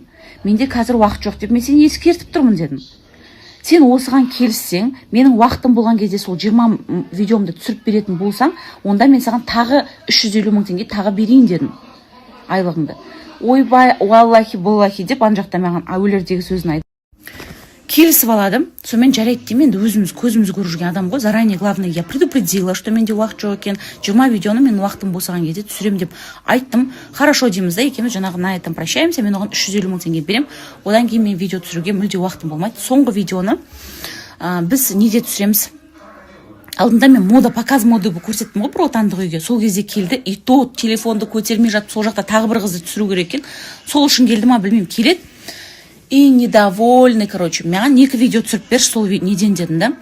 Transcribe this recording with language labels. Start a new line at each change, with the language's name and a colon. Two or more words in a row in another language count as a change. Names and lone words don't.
Kazakh: Менде қазір уақыт жоқ деп мен сені ескертіп тұрмын дедім. Сен осыған келіссең, менің уақытым болған кезде сол 20 видеомды түсіріп беретін болсаң, онда мен саған тағы 350 мың теңге тағы берейін дедім айлығыңды. Ойбай,
Arabic: والله بالله
Kazakh: деп ан жақта маған өлердегі сөзін айтты. келісіп аладым. Сонымен жарайды деймін, енді өзіміз көзіміз көріп жүрген адам ғой.
Russian: Заранее, главное, я предупредила, что
Kazakh: менде уақыт жоқ екен. 20 видеоны мен уақытым босаған кезде түсірем деп айттым. Хорошо дейміз да, екеуміз жаңағы
Russian: на этом прощаемся.
Kazakh: Мен оған 350 мың теңге берем. Одан кейін мен видео түсіруге мүлде уақытым болмайды. Соңғы видеоны біз неде түсіреміз? Алдында мен
Russian: показ моды
Kazakh: көрсеттім ғой, бір отандық үйге. Сол кезде келді,
Russian: и то
Kazakh: телефонды көтермей жатып, сол жақта тағы бір қызды түсіру керек екен. Сол үшін келді ма, білмеймін, келеді.
Russian: И недовольный, короче,
Kazakh: маған 2 видео түсіріп берші, сол неден дедім да.